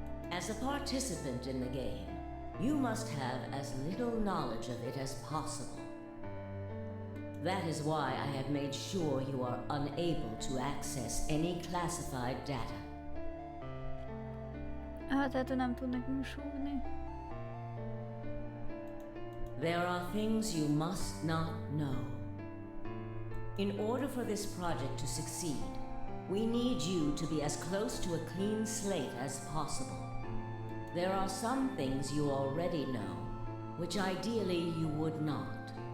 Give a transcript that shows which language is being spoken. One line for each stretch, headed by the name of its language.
English: As a participant in the game, you must have as little knowledge of it as possible. That is why I have made sure you are unable to access any classified data.
Hungarian: Tehát ő nem tud nekünk súgni.
English: There are things you must not know. In order for this project to succeed, we need you to be as close to a clean slate as possible. There are some things you already know, which ideally you would not.